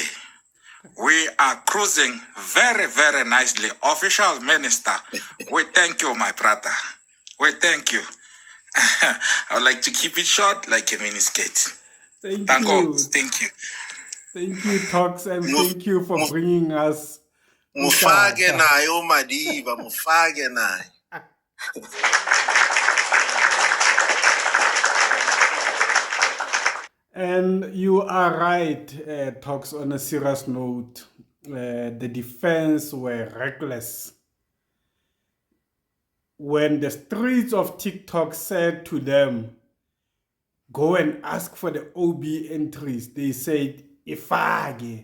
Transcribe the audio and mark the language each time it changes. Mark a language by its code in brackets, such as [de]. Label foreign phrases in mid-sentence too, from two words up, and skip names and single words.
[en] We are cruising very, very nicely. Official minister, we thank you, my brother. We thank you. I would like to keep it short like a miniskirt. Thank you. Thank you. Thank you, Tox, and thank you for bringing us. [zu] Mufage nayo Madiba, mufage nayo. [en] And you are right, Talks. On a serious note, the defense were reckless. When the streets of TikTok said to them, go and ask for the OB entries, they said, ifage.